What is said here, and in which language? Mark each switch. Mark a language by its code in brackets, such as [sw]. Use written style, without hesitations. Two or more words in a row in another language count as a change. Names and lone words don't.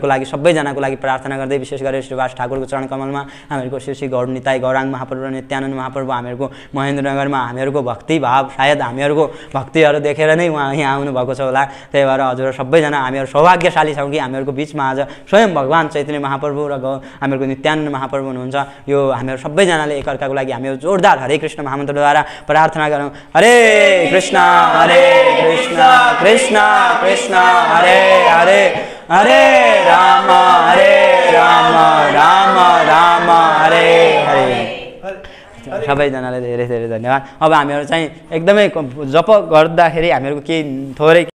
[ne] लागि सबैजनाको लागि प्रार्थना गर्दै विशेष गरेर श्रीवास ठाकुरको चरण कमलमा हामीहरूको श्री श्री गौर निताई गौराङ्ग महाप्रभु र नित्यानन्द महाप्रभु हामीहरूको महेन्द्रनगरमा हामीहरूको भक्ति भाव सायद हामीहरूको भक्तिहरू देखेर नै उहाँ यहाँ आउनुभएको छ होला त्यही भएर हजुर सबैजना हामीहरू सौभाग्यशाली छौँ कि हामीहरूको बिचमा आज स्वयं भगवान चैतन्य महाप्रभु र हामीहरूको नित्यानन्द महाप्रभु हुनुहुन्छ यो हामीहरू सबैजनाले एकअर्काको लागि हामीहरू जोरदार हरे कृष्ण महामन्त्रद्वारा प्रार्थना गरौँ हरे कृष्ण कृष्ण कृष्ण हरे हरे हरे राम राम राम हरे हरे सबैजनाले धेरै धेरै धन्यवाद अब हामीहरू चाहिँ एकदमै जप गर्दाखेरि हामीहरूको केही थोरै